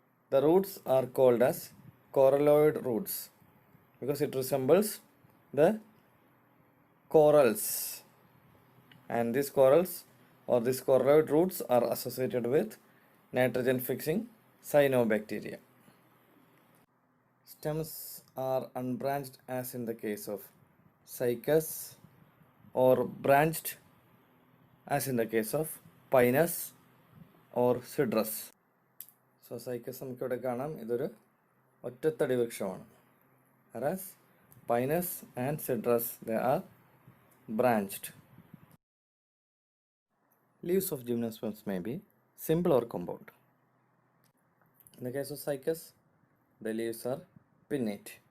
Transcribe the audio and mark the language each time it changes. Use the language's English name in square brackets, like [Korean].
[English] The roots are called as coralloid roots because it resembles the corals, and these corals or these coralloid roots are associated with nitrogen fixing cyanobacteria. Stems are unbranched as in the case of Cycas or branched as in the case of Pinus or Cedrus. [Malayalam] So Cycas നമുക്ക് ഇവിടെ കാണാം, ഇതൊരു ഒറ്റത്തടി വൃക്ഷമാണ്. [English] Whereas Pinus and Cedrus they are branched. Leaves of gymnosperms may be simple or compound. In the case of Cycas, the leaves are pinnate.